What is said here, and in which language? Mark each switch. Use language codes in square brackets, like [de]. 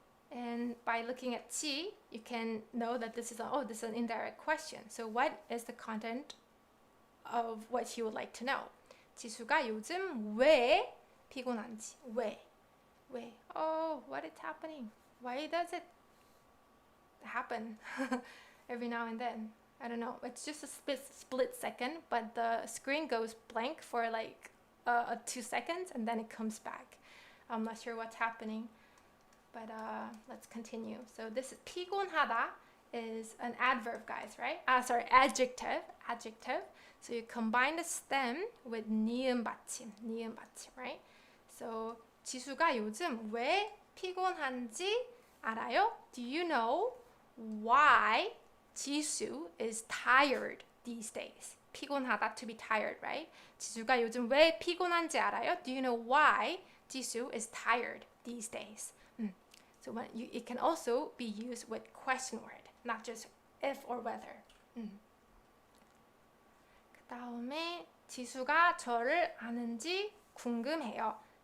[en] And by looking at 지, you can know that this is an indirect question. So what is the content of what he would like to know? [ko] 지수가 요즘 왜 피곤한지. [en] 왜? Oh, what is happening? Why does it happen every now and then? I don't know. It's just a split second, but the screen goes blank for like 2 seconds and then it comes back. I'm not sure what's happening, but let's continue. So this is 피곤하다 is an adverb, guys, right? Adjective. So you combine the stem with 니은 받침, right? [ko] So 지수가 요즘 왜 피곤한지 알아요? [en] Do you know why 지수 is tired these days? 피곤하다, to be tired, right? [ko] 지수가 요즘 왜 피곤한지 알아요? [en] Do you know why 지수 is tired these days? So it can also be used with question word, not just if or whether. [ko] 그 다음에 지수가 저를 아는지 궁금해요.